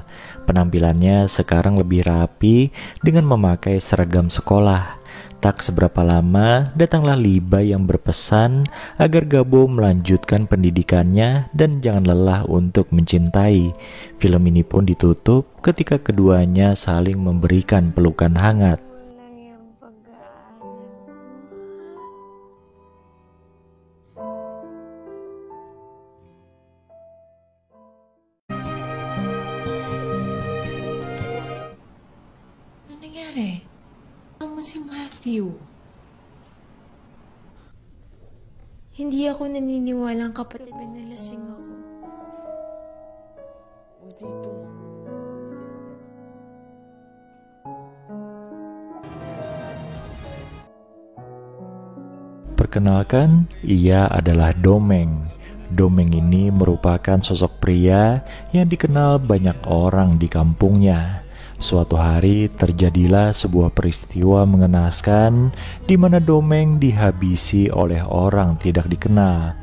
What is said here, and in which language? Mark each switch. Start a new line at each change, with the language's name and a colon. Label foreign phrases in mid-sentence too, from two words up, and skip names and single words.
Indonesian: Penampilannya sekarang lebih rapi dengan memakai seragam sekolah. Tak seberapa lama, datanglah Levi yang berpesan agar Gabo melanjutkan pendidikannya dan jangan lelah untuk mencintai. Film ini pun ditutup ketika keduanya saling memberikan pelukan hangat.
Filipino: Ano nangyari? Ano si Matthew? Hindi ako naniniwalang kapatid mo nalasing ako. Dito.
Indonesian: Perkenalkan, ia adalah Domeng. Domeng ini merupakan sosok pria yang dikenal banyak orang di kampungnya. Suatu hari terjadilah sebuah peristiwa mengenaskan di mana Domeng dihabisi oleh orang tidak dikenal.